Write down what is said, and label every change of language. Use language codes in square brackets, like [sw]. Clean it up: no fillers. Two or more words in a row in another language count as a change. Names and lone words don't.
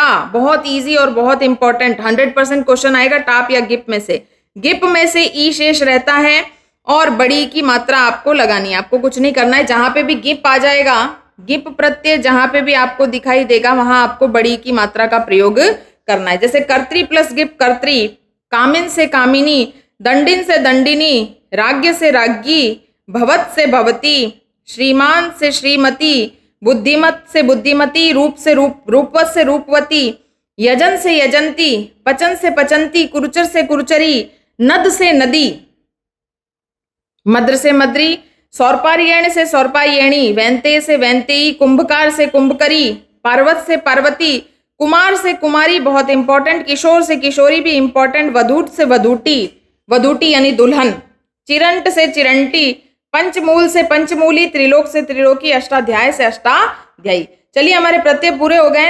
[hi] बहुत इजी और बहुत इंपॉर्टेंट, 100% क्वेश्चन आएगा टाप या गिप में से। गिप में से ई शेष रहता है और बड़ी की मात्रा आपको लगानी है। आपको कुछ नहीं करना है, जहां पे भी गिप आ जाएगा, गिप प्रत्यय जहां पे भी आपको दिखाई देगा वहां आपको बड़ी की मात्रा का प्रयोग करना है। जैसे कर्त्री प्लस गिप कर्त्री। कामिन से कामिनी। दंडिन से दंडिनी। राज्ञ से राज्ञी। भवत से भवती। श्रीमान से श्रीमती। बुद्धिमत से बुद्धिमती। रूप से रूपवत से रूपवती। यजन से यजंती। पचन से पचंती। कुरुचर से कुरुचरी। नद से नदी। मद्र से मद्री। सौरपारियण से सौरपायणी। वैंते से वैंतेयी। कुंभकार से कुंभकरी। पार्वत से पार्वती। कुमार से कुमारी, बहुत इंपॉर्टेंट। किशोर से किशोरी भी इंपॉर्टेंट। वधूट से वधूटी, वधूटी यानी दुल्हन। चिरंट से चिरंटी। पंचमूल से पंचमूली। त्रिलोक से त्रिलोकी। अष्टाध्याय से अष्टाध्यायी। चलिए हमारे प्रत्यय पूरे हो गए हैं।